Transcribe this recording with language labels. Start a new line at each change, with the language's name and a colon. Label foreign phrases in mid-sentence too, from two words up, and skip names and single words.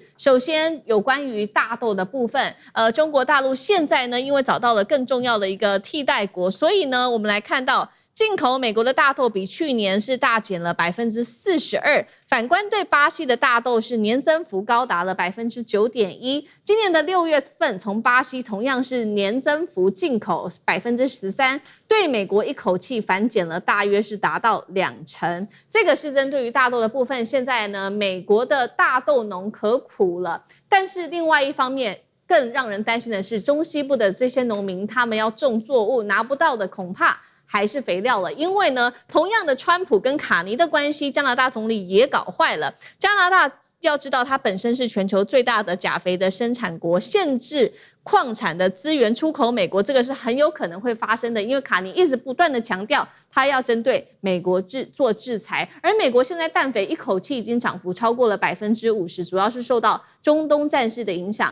Chinese: 首先有關於大豆的部分，中國大陸現在呢，因為找到了更重要的一個替代國，所以呢，我們来看到进口美國的大豆比去年是大減了42%，反觀對巴西的大豆是年增幅高達了9.1%。今年的6月份，從巴西同樣是年增幅進口13%，對美國一口氣反減了大約是達到20%。這個是針對於大豆的部分。現在呢，美國的大豆農可苦了，但是另外一方面，更讓人擔心的是，中西部的這些農民，他們要種作物拿不到的恐怕還是肥料了。因為呢，同樣的川普跟卡尼的關係，加拿大總理也搞壞了。加拿大要知道，它本身是全球最大的鉀肥的生產國，限制礦產的資源出口美國，這個是很有可能會發生的。因為卡尼一直不斷的強調，他要針對美國做制裁。而美國現在氮肥一口氣已經漲幅超過了50%，主要是受到中東戰事的影響。